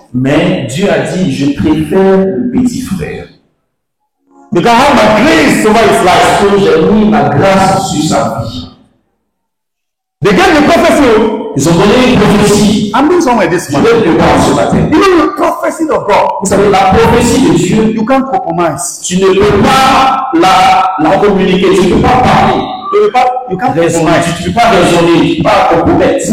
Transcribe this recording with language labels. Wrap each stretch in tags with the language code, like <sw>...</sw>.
<fr>Mais Dieu a dit, je préfère le petit frère.</fr> <en>Because I have my grace over his life.</en> <fr>Parce que j'ai mis ma grâce sur sa vie.</fr> <en>They gave the prophecy.</en> <fr>Ils ont donné une prophétie.</fr> <en>I'm going somewhere this</en> <fr>Je</fr> <en>morning.</en> <fr>vais le voir ce matin.</fr> <en>You know the prophecy of God.</en> <fr>Vous savez, la prophétie de Dieu,</fr> <en>You can't compromise.</en> <fr>tu ne peux pas la communiquer, tu ne peux pas parler.</fr> <en>You can't</en> <fr>Raisonner,</fr> <en>compromise.</en> <fr>tu ne peux pas raisonner, tu ne peux pas compromettre.</fr>